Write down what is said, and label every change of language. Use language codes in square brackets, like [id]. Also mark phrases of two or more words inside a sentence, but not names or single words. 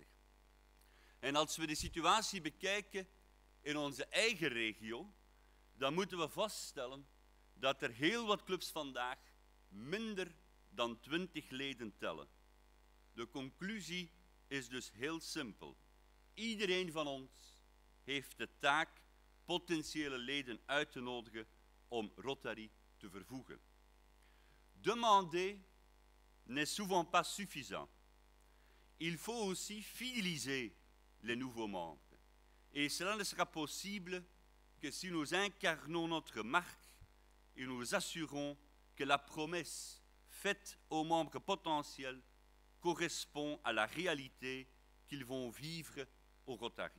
[nl] En als we de situatie bekijken in onze eigen regio, dan moeten we vaststellen dat er heel wat clubs vandaag minder dan 20 leden tellen. De conclusie is dus heel simpel. Iedereen van ons heeft de taak potentiële leden uit te nodigen om Rotary te vervoegen. [fr] Demander n'est souvent pas suffisant. Il faut aussi fidéliser les nouveaux membres. Et cela ne sera possible que si nous incarnons notre marque et nous assurons que la promesse faite aux membres potentiels correspond à la réalité qu'ils vont vivre au Rotary.